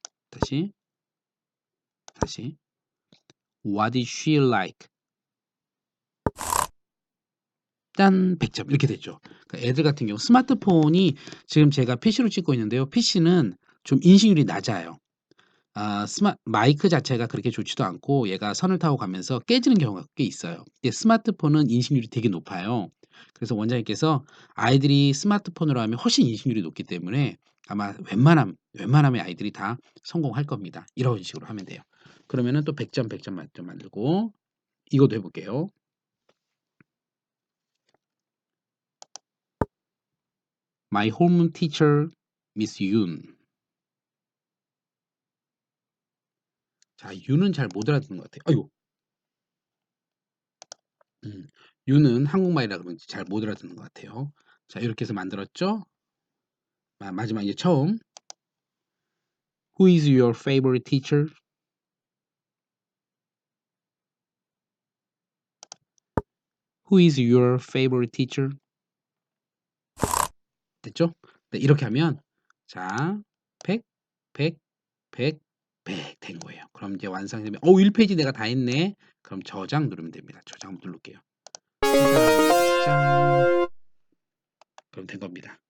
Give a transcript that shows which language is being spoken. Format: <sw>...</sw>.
<ko>다시</ko> <en>What is she like?</en> <ko>짠 100점 이렇게 됐죠. 그러니까 애들 같은 경우 스마트폰이 지금 제가 PC로 찍고 있는데요. PC는 좀 인식률이 낮아요. 마이크 자체가 그렇게 좋지도 않고 얘가 선을 타고 가면서 깨지는 경우가 꽤 있어요. 근데 스마트폰은 인식률이 되게 높아요. 그래서 원장님께서 아이들이 스마트폰으로 하면 훨씬 인식률이 높기 때문에 아마 웬만하면 아이들이 다 성공할 겁니다. 이런 식으로 하면 돼요. 그러면은 또 100점, 100점 만점 만들고 이것도 해볼게요.</ko> <en>My home teacher, Miss Yoon.</en> <ko>자, 윤은 잘 못 알아듣는 것 같아요. 아이고. 윤은 한국말이라 그런지 잘 못 알아듣는 것 같아요. 자, 이렇게 해서 만들었죠? 마지막 이제 처음.</ko> <en>Who is your favorite teacher? Who is your favorite teacher?</en> <ko>됐죠? 네, 이렇게 하면 자, 100, 100, 100, 100 된 거예요. 그럼 이제 완성되면 1페이지 내가 다 했네. 그럼 저장 누르면 됩니다. 저장 한번 누를게요. 저장, 짠. 그럼 된 겁니다.</ko>